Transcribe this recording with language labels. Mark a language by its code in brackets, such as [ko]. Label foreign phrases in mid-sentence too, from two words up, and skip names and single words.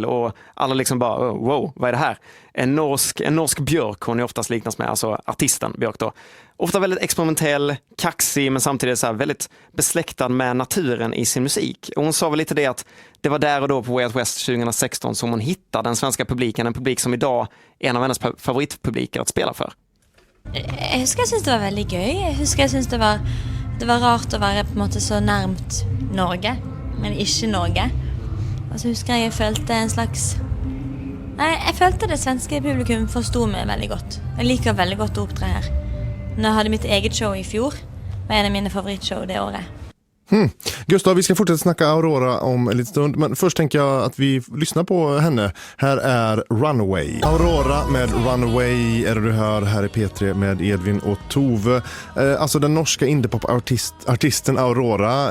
[sv] Och alla liksom bara, wow, vad är det här? En norsk Björk hon är oftast liknas med, alltså artisten Björk då. Ofta väldigt experimentell, kaxig men samtidigt så här väldigt besläktad med naturen i sin musik. Och hon sa väl lite det att det var där och då på Way Out West 2016 som hon hittade den svenska publiken, en publik som idag är en av hennes favoritpubliker att spela för. [no] Jeg husker jeg synes det var veldig gøy. Jeg husker jeg synes det var rart å være på en måte så nærmt Norge, men ikke Norge. Og så husker jeg følte en slags... Nei, jeg følte det svenske publikum forstod meg veldig godt. Jeg liker veldig godt å opptre her. Når jeg hadde mitt eget show i fjor, var en av mine favorittshow det året. [sv] Gustav, vi ska fortsätta snacka Aurora om en liten stund, men först tänker jag att vi lyssnar på henne. Här är Runaway. Aurora med Runaway är det du hör här i P3 med Edvin och Tove. Alltså den norska indie-pop-artisten Aurora.